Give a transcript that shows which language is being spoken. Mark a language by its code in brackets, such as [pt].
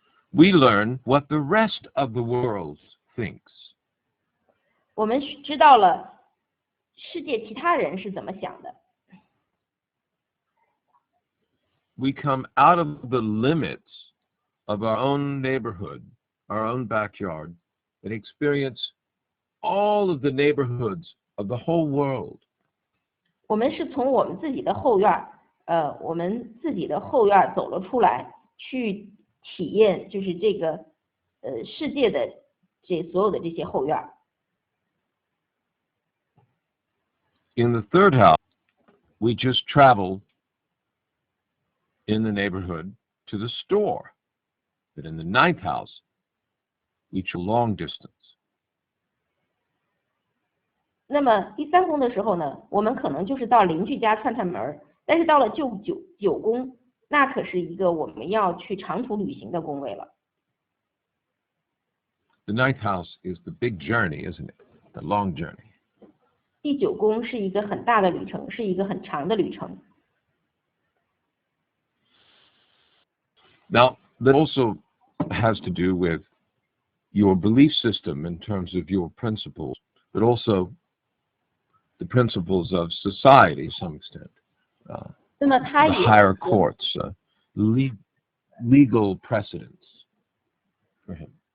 [en] We learn what the rest of the world thinks. [zh] 我们知道了世界其他人是怎么想的。 [en] We come out of the limits of our own neighborhood, our own backyard, and experience all of the neighborhoods of the whole world. [zh] 我们是从我们自己的后院走了出来，去体验就是这个世界的所有的这些后院。 [en] In the third house, we just travel in the neighborhood to the store. But in the ninth house, we travel long distance. [zh] 那么第3宫的时候呢，我们可能就是到邻居家串门，但是到了九宫，那可是一个我们要去长途旅行的宫位了。 [en] The ninth house is the big journey, isn't it? The long journey. [zh] 第9宫是一个很大的旅程，是一个很长的旅程。 [en] Now, that also has to do with your belief system in terms of your principles, but also the principles of society to some extent. [zh] 那么它 [en] The [zh] 也 [en] higher courts, legal precedents for him.